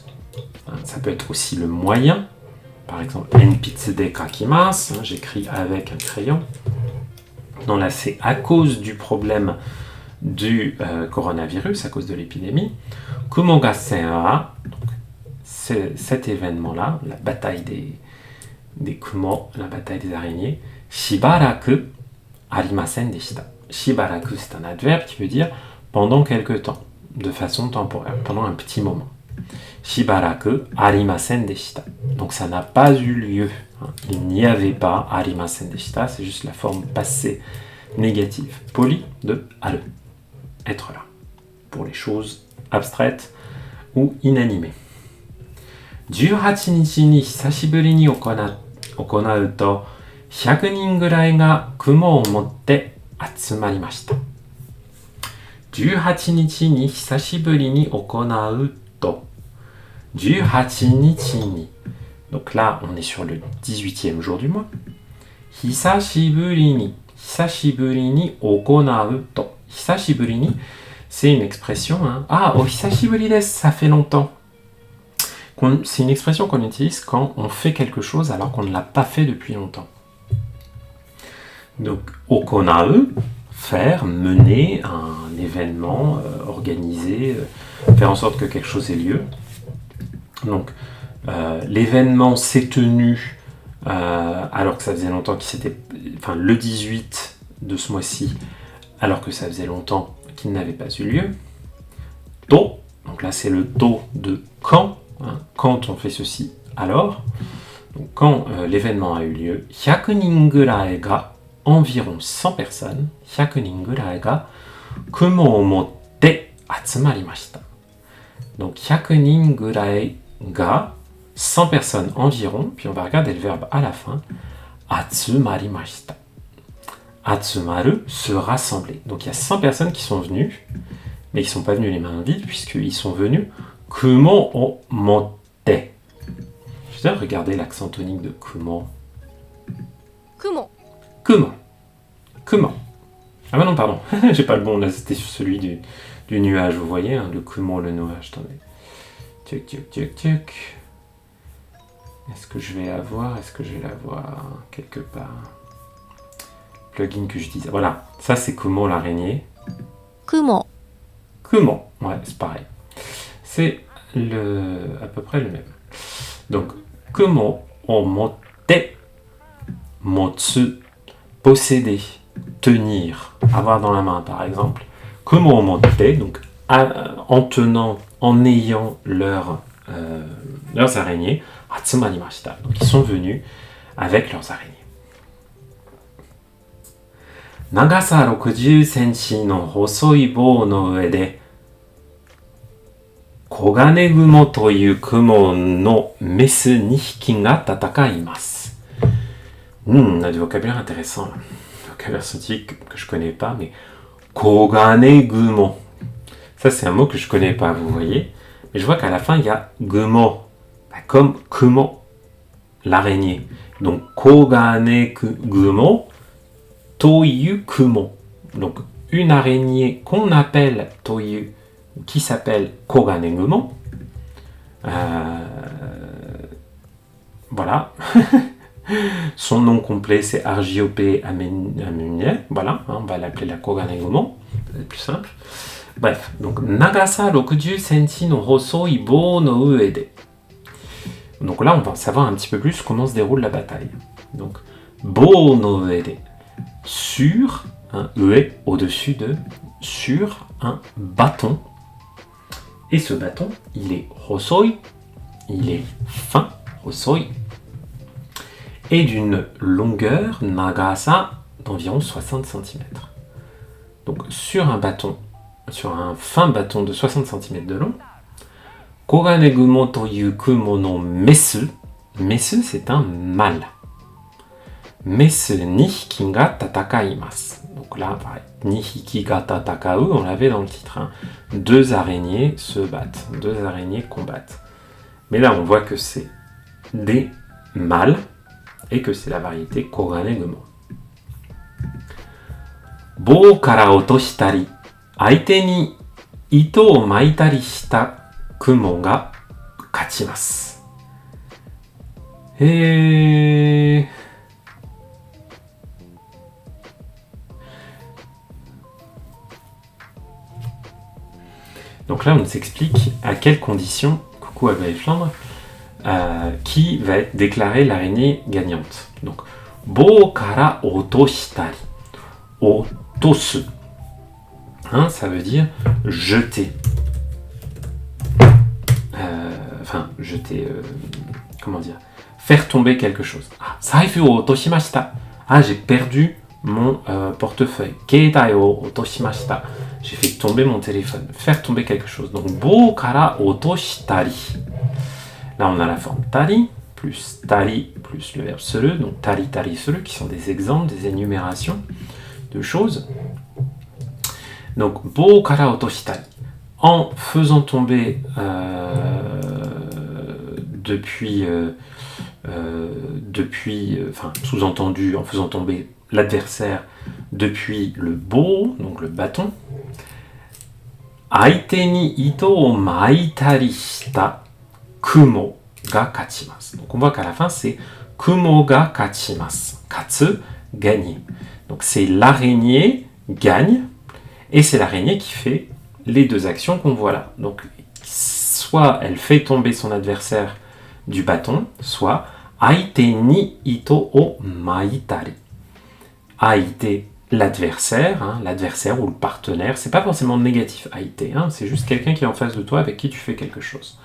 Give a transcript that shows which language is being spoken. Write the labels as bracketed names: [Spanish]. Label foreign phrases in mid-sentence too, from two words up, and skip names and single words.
[French] Ça peut être aussi le moyen. Par exemple, [Japanese] 鉛筆で書きます, [French] j'écris avec un crayon. Donc là, c'est à cause du problème du coronavirus, à cause de l'épidémie. [Japanese] 蜘蛛合戦は, [French] cet événement-là, la bataille des kumo, la bataille des araignées, [Japanese] しばらくありませんでした. [French] Shibaraku, c'est un adverbe qui veut dire pendant quelque temps, de façon temporaire, pendant un petit moment. [Japanese] しばらくありませんでした. [French] Donc ça n'a pas eu lieu. Il n'y avait pas [Japanese] ありませんでした, [French] c'est juste la forme passée négative, polie de aru. Être là. Pour les choses abstraites ou inanimées. [Japanese] 18 日に久しぶりに行うと100人ぐらいが雲を持って集まりました。18日に久しぶりに行うと18日に [French] Donc là, on est sur le 18e jour du mois. [Japanese] 久しぶりに行うと。 [French] 久しぶりに c'est une expression. [Japanese] Ah, oh, 久しぶりです, [French] ça fait longtemps. C'est une expression qu'on utilise quand on fait quelque chose alors qu'on ne l'a pas fait depuis longtemps. Donc, okonau, faire, mener un événement, organiser, faire en sorte que quelque chose ait lieu. Donc, l'événement s'est tenu alors que ça faisait longtemps qu'il s'était... Enfin, le 18 de ce mois-ci, alors que ça faisait longtemps qu'il n'avait pas eu lieu. To, donc là c'est le to de quand, quand on fait ceci, alors. Donc quand l'événement a eu lieu, [Japanese] 100 人ぐらいが [French] environ 100 personnes, [Japanese] 100 人ぐらいが雲を持って集まりました。 [French] Donc [Japanese] 100人ぐらいが [French] 100 personnes environ, puis on va regarder le verbe à la fin, [Japanese] 集まりました。Atsumaru, [French] se rassembler. Donc il y a 100 personnes qui sont venues, mais qui ne sont pas venues les mains vides, puisqu'ils sont venus [Japanese] 蜘蛛を持って. [French] Je vais regarder l'accent tonique de kumo. Kumo. Kumo. Kumo. Ah bah non, pardon, j'ai pas le bon, là c'était sur celui du nuage, vous voyez, le kumo, le nuage, attendez. Tuc, tuc, tuc, tuc. Est-ce que je vais la voir quelque part? Plugin que je disais. Voilà, ça c'est Kumo l'araignée. Kumo. Kumo, ouais, c'est pareil. C'est à peu près le même. Donc, [Japanese] 蜘蛛を持って、持つ, [French] posséder, tenir, avoir dans la main par exemple. [Japanese] 蜘蛛を持って, [French] donc en tenant, en ayant leurs araignées. Atsumarimashita. Donc ils sont venus avec leurs araignées. [Japanese] Nagasa 60 センチの細い棒の上で黄金雲という雲のメス2匹が戦います。 [French] On a du vocabulaire intéressant là. Vocabulaire scientifique que je connais pas, mais Kogane gumo. Ça c'est un mot que je connais pas, vous voyez. Mais je vois qu'à la fin, il y a gumo, comme kumo, l'araignée. Donc, [Japanese] 黄金蜘蛛という蜘蛛. [French] Donc, une araignée qu'on appelle toyu, qui s'appelle kogane gumo. Voilà. Son nom complet, c'est Argiope Amunie. Voilà, on va l'appeler la Kogane Gumo. C'est plus simple. Bref, donc [Japanese] 長さ60cmの細い棒の上で. [French] Donc là, on va savoir un petit peu plus comment se déroule la bataille. Donc, [Japanese] 棒の上で. [French] Sur un ue, au-dessus de, sur un bâton. Et ce bâton, il est hosoi, il est fin, hosoi, et d'une longueur, nagasa, d'environ 60 cm. Donc sur un bâton, sur un fin bâton de 60 cm de long, [Japanese] 黄金蜘蛛という蜘蛛のメス、メス [French] c'est un mâle. [Japanese] メス二匹が戦います. [French] Donc là, pareil, [Japanese] 二匹が戦う, [French] on l'avait dans le titre. Hein. Deux araignées se battent, deux araignées combattent. Mais là, on voit que c'est des mâles, et que c'est la variété Kogane gumo. [Japanese] 棒から落としたり、相手に糸を巻いたりした蜘蛛が勝ちます. [French] Donc là, on s'explique à quelles conditions, coucou Aglaé Flandre, qui va être déclarée l'araignée gagnante. [Japanese] Donc, 棒から落としたり。落とす. [French] Hein, ça veut dire jeter. Enfin, jeter. Comment dire? Faire tomber quelque chose. [Japanese] Ah, 財布を落としました. [French] Ah, j'ai perdu mon portefeuille. [Japanese] 携帯を落としました. [French] J'ai fait tomber mon téléphone. Faire tomber quelque chose. Donc, [Japanese] 棒から落としたり. [French] Là, on a la forme tari, plus tari, plus le verbe seru, donc tari, tari, seru, qui sont des exemples, des énumérations de choses. Donc, [Japanese] 棒から落としたり. [French] En faisant tomber enfin, sous-entendu, en faisant tomber l'adversaire depuis le bo, donc le bâton. [Japanese] 相手に糸を巻いたりした蜘蛛が勝ちます. [French] Donc on voit qu'à la fin c'est [Japanese] 蜘蛛が勝ちます. [French] Katsu, gagner. Donc c'est l'araignée gagne et c'est l'araignée qui fait les deux actions qu'on voit là. Donc soit elle fait tomber son adversaire du bâton, soit [Japanese] 相手に糸を巻いたり. [French] Aite, l'adversaire, hein, l'adversaire ou le partenaire, c'est pas forcément négatif aite, hein, c'est juste quelqu'un qui est en face de toi avec qui tu fais quelque chose.